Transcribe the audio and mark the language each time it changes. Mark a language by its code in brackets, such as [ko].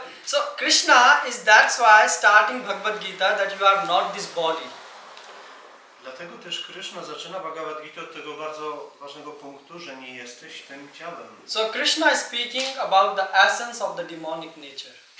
[en] So Krishna is, that's why starting Bhagavad Gita that you are not this body. [pl] Dlatego też Krishna zaczyna Bhagavad Gita od tego bardzo ważnego punktu, że nie jesteś tym ciałem. [en] So Krishna is speaking about the essence of the demonic nature.